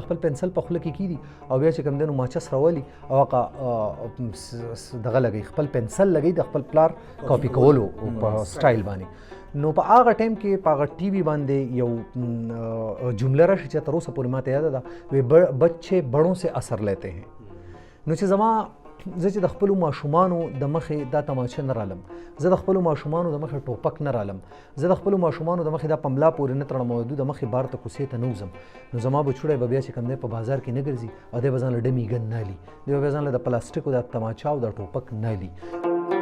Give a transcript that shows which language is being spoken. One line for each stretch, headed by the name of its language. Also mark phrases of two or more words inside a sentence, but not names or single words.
Pashto: خپل پنسل په خوله کې کیدي او بیا چې کوم دی نو ماچس راولي او هغه دغه لګوي خپل پنسل لګوي د خپل پلار کاپي کولو په سټایل باندې نو په هغه ټایم کې په هغه ټي وي باندې یو جمله راشي چې تر اوسه پورې ماته یاده ده وی
Urdu: بچے بڑوں سے اثر لیتے ہیں
Pashto: نو چې زما زه چې د خپلو ماشومانو د مخې دا تماچه نه رالم زه د خپلو ماشومانو د مخې ټوپک نه رالم زه د خپلو ماشومانو د مخې دا پملا پورې نه تړم او د مخې بار ته کوڅې ته نه وځم نو زما بچوړی به بیا چې کوم دی په بازار کې نه ګرځي او دی به ځان له
English: dummy gun
Pashto: نه لي دی به بیا ځان له د پلاستیکو د تماچه او د ټوپک نه لي